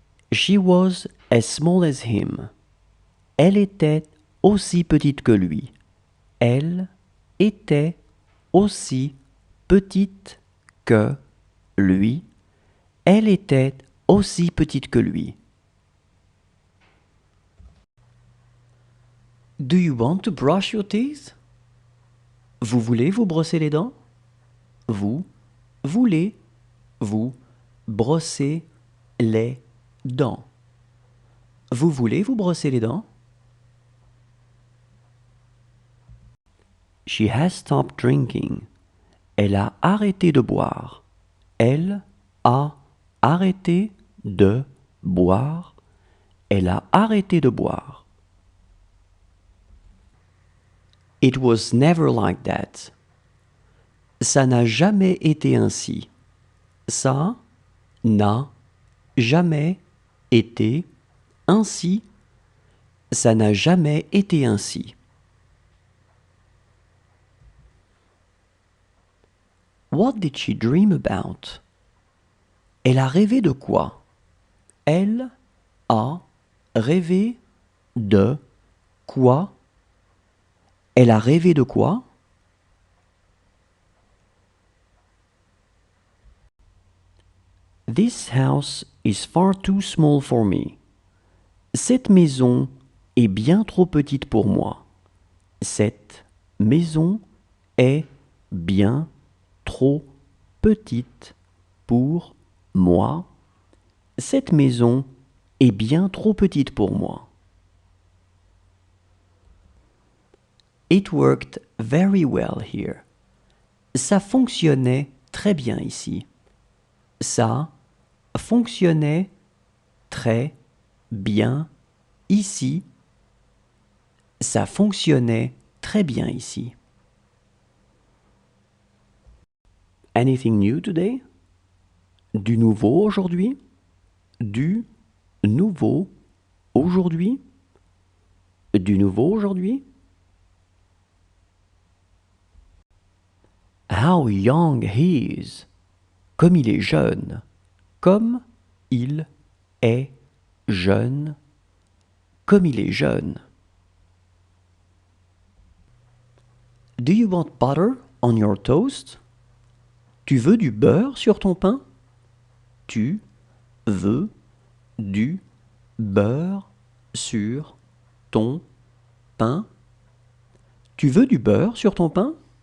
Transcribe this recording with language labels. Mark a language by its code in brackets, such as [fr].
[en] She was as small as him. [fr] Elle était aussi petite que lui. Elle était aussi petite que lui. Elle était aussi petite que lui. [en] Do you want to brush your teeth? [fr] Vous voulez vous brosser les dents? Vous voulez vous brosser les dents? Vous voulez vous brosser les dents? [en] She has stopped drinking. [fr] Elle a arrêté de boire. Elle a arrêté de boire. Elle a arrêté de boire. [en] It was never like that. [fr] Ça n'a jamais été ainsi. Ça n'a jamais été ainsi. Ça n'a jamais été ainsi. [en] What did she dream about? [fr] Elle a rêvé de quoi? Elle a rêvé de quoi? Elle a rêvé de quoi? [en] This house is far too small for me. [fr] Cette maison est bien trop petite pour moi. Cette maison est bien trop petite pour moi. Cette maison est bien trop petite pour moi. [en] It worked very well here. [fr] Ça fonctionnait très bien ici. Ça fonctionnait très bien ici. Ça fonctionnait très bien ici. [en] Anything new today? [fr] Du nouveau aujourd'hui? Du nouveau aujourd'hui? Du nouveau aujourd'hui? [en] How young he is! [fr] Comme il est jeune. Comme il est jeune. Comme il est jeune. [en] Do you want butter on your toast? [fr] Tu veux du beurre sur ton pain? Tu veux du beurre sur ton pain? Tu veux du beurre sur ton pain?